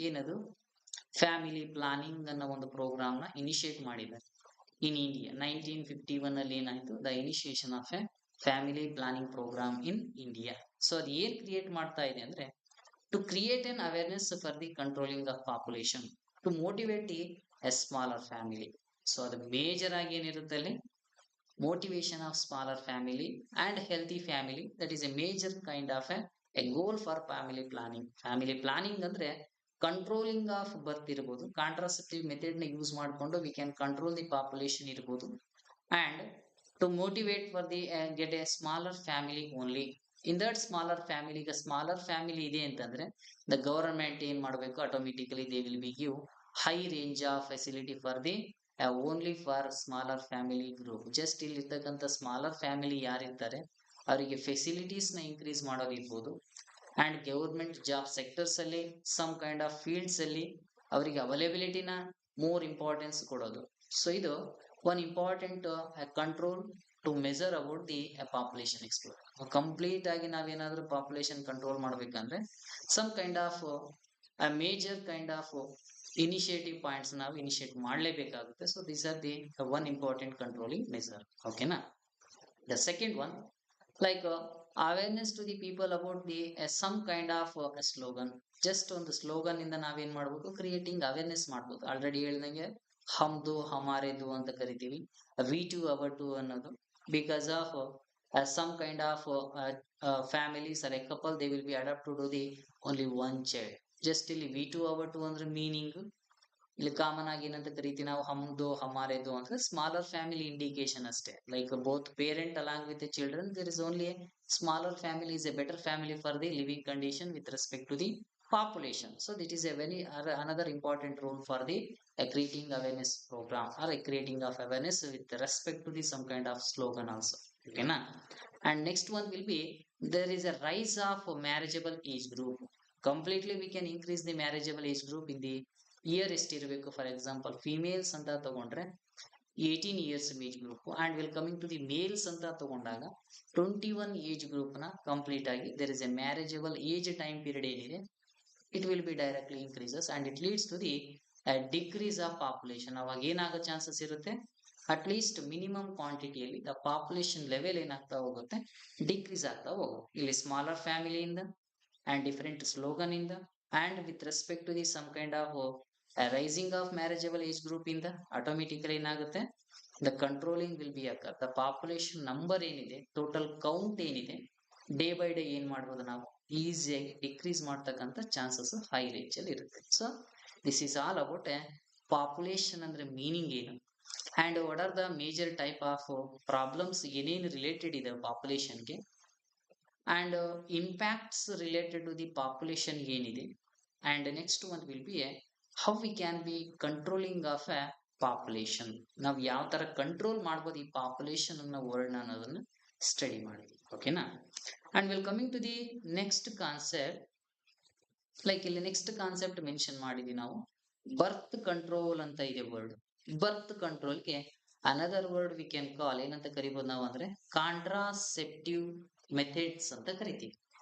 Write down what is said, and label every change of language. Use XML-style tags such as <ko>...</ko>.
<kn>ಏನದು, family planning ಅನ್ನೋ ಒಂದು ಪ್ರೋಗ್ರಾಮ್ ನ ಇನಿಷಿಯೇಟ್ ಮಾಡಿದ್ದಾರೆ ಇನ್ ಇಂಡಿಯಾ.</kn> <en>1951</en> <kn>ಅಲ್ಲಿ ಏನಾಯ್ತು,</kn> <en>The initiation of a family planning program in India. So</en> <kn>ಅದು ಏನ್ ಕ್ರಿಯೇಟ್ ಮಾಡ್ತಾ ಇದೆ ಅಂದ್ರೆ</kn> <en>To create an awareness for the controlling of population, to motivate a smaller family.</en> <kn>So ಅದು ಮೇಜರ್ ಆಗಿ ಏನಿರುತ್ತೆ ಅಲ್ಲಿ,</kn> <en>motivation of smaller family and healthy family, that is a major kind of a goal for family planning.</en> <kn>Family planning ಅಂದ್ರೆ controlling of birth ಇರಬಹುದು, contraceptive method ನ use ಮಾಡಿಕೊಂಡು</kn> <en>we can control the population</en> <kn>ಇರಬಹುದು and to motivate for the get A smaller family only.</kn> <en>in that smaller family,</en> <kn>ಈಗ smaller family ಇದೆ ಅಂತಂದ್ರೆ</kn> <en>The government ಏನ್ ಮಾಡಬೇಕು, automatically they will be give high range of facility for the only for smaller family group.</en> <kn>Just ಇಲ್ಲಿ ಇರ್ತಕ್ಕಂಥ smaller family ಯಾರಿರ್ತಾರೆ ಅವರಿಗೆ facilities ನ increase ಮಾಡೋದಿರ್ಬೋದು. And government job sectors ಅಲ್ಲಿ ಸಮ್ ಕೈಂಡ್ ಆಫ್ ಫೀಲ್ಡ್ಸ್ ಅಲ್ಲಿ ಅವರಿಗೆ ಅವೈಲೇಬಿಲಿಟಿನ ಮೋರ್ ಇಂಪಾರ್ಟೆನ್ಸ್ ಕೊಡೋದು.</kn> <en>So ಇದು one important control to measure about the population explore.</en> <kn>Complete ಆಗಿ ನಾವೇನಾದ್ರೂ ಪಾಪ್ಯುಲೇಷನ್ ಕಂಟ್ರೋಲ್ ಮಾಡ್ಬೇಕಂದ್ರೆ some kind of major kind of initiative points ನಾವು initiate ಮಾಡಲೇಬೇಕಾಗುತ್ತೆ.</kn> <en>So these are the one important controlling measure. ಓಕೆನಾ. The second one, like awareness to the people about the some kind of slogan.</en> <kn>Just ಒಂದು slogan ಇಂದ ನಾವೇನ್ ಮಾಡ್ಬೋದು, creating awareness ಮಾಡ್ಬೋದು. Already ಹೇಳ್ದಂಗೆ</kn> <hi>ಹಮ್ದು ಹಮಾರೆದು</hi> <kn>ಅಂತ ಕರಿತೀವಿ,</kn> <en>we two our two</en> <kn>ಅನ್ನೋದು.</kn> <en>Because of some kind of families are a couple, they will be adopt to the only one child.</en> <kn>Just ಇಲ್ಲಿ ವಿ ಟು ಅವರ್ ಟು ಅಂದ್ರೆ ಮೀನಿಂಗ್ ಇಲ್ಲಿ common ಆಗಿ ಏನಂತ ಕರಿತೀವಿ ನಾವು,</kn> <hi>ಹಮ್ದು ಹಮಾರೆದು</hi> <kn>ಅಂದ್ರೆ ಸ್ಮಾಲರ್ ಫ್ಯಾಮಿಲಿ ಇಂಡಿಕೇಶನ್ ಅಷ್ಟೇ.</kn> <en>Like both parent along with the children, there is only smaller family is a better family for the living condition with respect to the population. So that is a very another important role for the creating awareness program or creating of awareness with respect to the some kind of slogan also. Okay na. And next one will be, there is a rise of marriageable age group. Completely we can increase the marriageable age group in the year</en> <kn>ಎಷ್ಟಿರಬೇಕು.</kn> <en>for example females</en> <kn>ಅಂತ ತಗೊಂಡ್ರೆ</kn> <en>18 years age group, and will coming to the males</en> <kn>ಅಂತ ತಗೊಂಡಾಗ</kn> <en>21 age group ನ complete ಆಗಿ there is a marriageable age time period ಏನಿದೆ, it will be directly increases and it leads to the decrease of population.</en> <kn>ಅವಾಗ ಏನಾಗೋ chances ಇರುತ್ತೆ, at least minimum ಕ್ವಾಂಟಿಟಿಯಲ್ಲಿ the population level ಏನಾಗ್ತಾ ಹೋಗುತ್ತೆ, decrease ಆಗ್ತಾ ಹೋಗುತ್ತೆ. ಇಲ್ಲಿ smaller ಫ್ಯಾಮಿಲಿಯಿಂದ</kn> <en>and different slogan in the, and with respect to the some kind of rising of marriageable age group in the, automatically</en> <kn>ಏನಾಗುತ್ತೆ,</kn> <en>the controlling will be occur. The population number</en> <kn>ಏನಿದೆ, total count ಏನಿದೆ, day by day ಏನ್ ಮಾಡ್ಬೋದು ನಾವು ಈಸಿಯಾಗಿ decrease ಮಾಡ್ತಕ್ಕಂಥ chances high range ಅಲ್ಲಿ ಇರುತ್ತೆ.</kn> <en>so this is all about population</en> <kn>ಅಂದ್ರೆ ಮೀನಿಂಗ್ ಏನು,</kn> <en>And what are the major type of problems ಏನೇನು related ಇದೆ ಪಾಪ್ಯುಲೇಷನ್ಗೆ, and impacts related to the population ಏನಿದೆ. And next one will be how we can be controlling of a population.</en> <kn>ನಾವು ಯಾವ ತರ control ಮಾಡ್ಬೋದು ಈ ಪಾಪ್ಯುಲೇಷನ್ ಅನ್ನೋ ವರ್ಡ್ ಅನ್ನೋದನ್ನ ಸ್ಟಡಿ ಮಾಡಿದ್ವಿ. ಓಕೆನಾ.</kn> <en>and will coming to the next concept, like ಇಲ್ಲಿ next concept</en> <kn>ಮೆನ್ಷನ್ ಮಾಡಿದ್ವಿ ನಾವು,</kn> <en>Birth control ಅಂತ ಇದೆ word.</en> <kn>Birth ಕಂಟ್ರೋಲ್ಗೆ another word we can call ಏನಂತ ಕರಿಬಹುದು ನಾವು ಅಂದ್ರೆ ಕಾಂಟ್ರಾಸೆಪ್ಟಿವ್ ಮೆಥಡ್ಸ್ ಅಂತ ಕರಿತೀವಿ.</kn>